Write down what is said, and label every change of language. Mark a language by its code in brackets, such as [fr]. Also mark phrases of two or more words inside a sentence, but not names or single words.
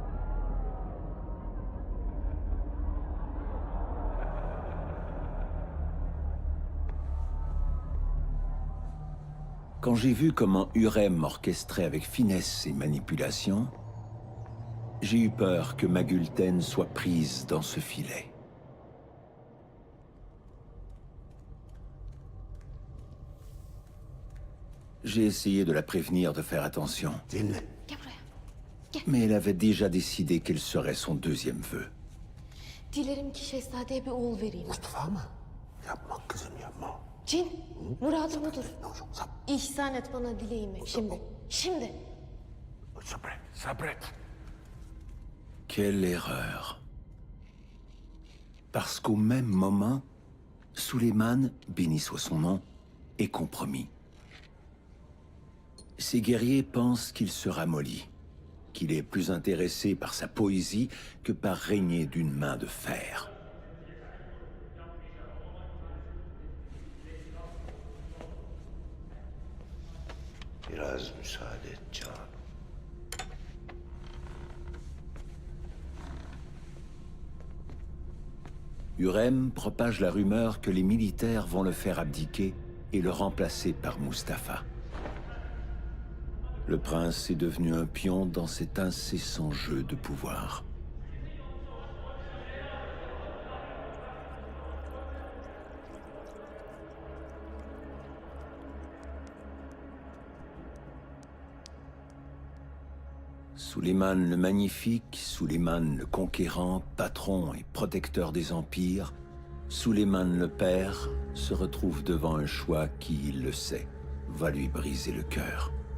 [fr] Quand j'ai vu comment Hurem orchestrait avec finesse et manipulation, j'ai eu peur que Magulten soit prise dans ce filet. J'ai essayé de la prévenir de faire attention. Mais elle avait déjà décidé quel serait son deuxième vœu. [tr] Dilerim ki şehzadeye bir oğul vereyim. Mustafa mı? Yapma kızım yapma. Cin, muradım odur. İhsan et bana dileğimi. Şimdi, şimdi. Sabret, sabret. [fr] Quelle erreur. Parce qu'au même moment, Suleiman, béni soit son nom, est compromis. Ces guerriers pensent qu'il se ramollit, qu'il est plus intéressé par sa poésie que par régner d'une main de fer. [tr] Biraz müsaade et Can. [fr] Hurem propage la rumeur que les militaires vont le faire abdiquer et le remplacer par Mustapha. Le prince est devenu un pion dans cet incessant jeu de pouvoir. Suleiman le Magnifique, Suleiman le Conquérant, patron et protecteur des empires, Suleiman le Père se retrouve devant un choix qui, il le sait, va lui briser le cœur.